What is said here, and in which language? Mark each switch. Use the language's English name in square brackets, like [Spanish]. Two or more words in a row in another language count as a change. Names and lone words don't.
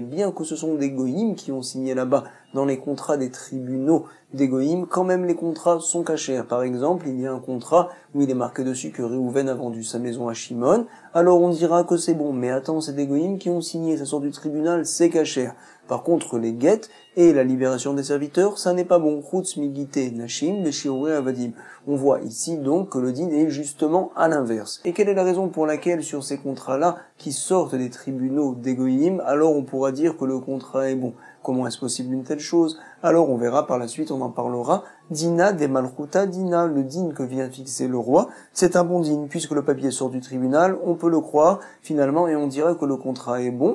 [French] Bien que ce sont des goïms qui ont signé là-bas, dans les contrats des tribunaux des goïms, quand même les contrats sont cachers. Par exemple, il y a un contrat où il est marqué dessus que Réhouven a vendu sa maison à Shimon, alors on dira que c'est bon, mais attends, c'est des goïms qui ont signé, ça sort du tribunal, c'est cacher. Par contre, les guettes et la libération des serviteurs, ça n'est pas bon. [Hebrew] חוץ מגיטי נשים ושחרורי עבדים. [French] On voit ici donc que le din est justement à l'inverse. Et quelle est la raison pour laquelle sur ces contrats-là, qui sortent des tribunaux des goïms, alors on pourra dire que le contrat est bon? Comment est-ce possible une telle chose? Alors on verra par la suite, on en parlera. [Aramaic] דינא דמלכותא דינא, [French] le din que vient fixer le roi, c'est un bon din, puisque le papier sort du tribunal, on peut le croire finalement et on dira que le contrat est bon.